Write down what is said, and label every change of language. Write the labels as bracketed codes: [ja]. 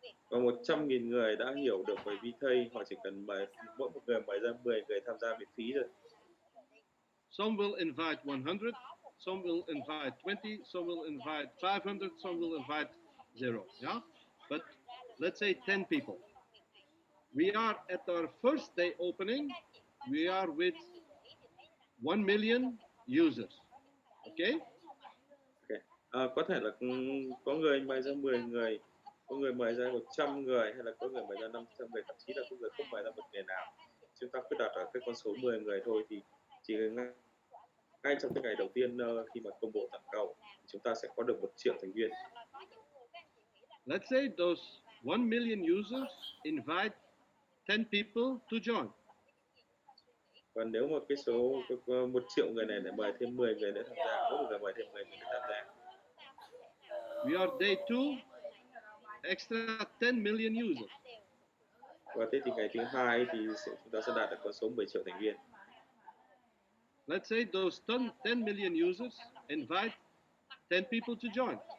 [vi] Và 100.000 người đã hiểu được về Vitae, họ chỉ cần mỗi một người mời ra 10 người tham gia miễn phí rồi. [en] Some will invite 100, some will invite 20, some will invite 500, some will invite 0. Yeah, but let's say 10 people. We are at our first day opening. We are with 1 million users. Okay. [vi] Có thể là có người mời ra 10 người, có người mời ra 100 người, hay là có người mời ra 500 người, thậm chí là có người không mời ra một người nào. Chúng ta cứ đặt ở cái con số 10 người thôi, thì chỉ ngay trong cái ngày đầu tiên khi mà công bố toàn cầu, chúng ta sẽ có được 1 triệu thành viên. [en] Let's say those 1 million users invite 10 people to join. [vi] Và nếu mà cái số 1 triệu người này để mời thêm 10 người nữa tham gia, mỗi người mời thêm 10 người nữa tham gia. [en] We are day 2, extra 10 million users. [vi] Và thế thì ngày thứ 2 thì chúng ta sẽ đạt được con số 10 triệu thành viên. [en] Let's say those 10 million users invite 10 people to join.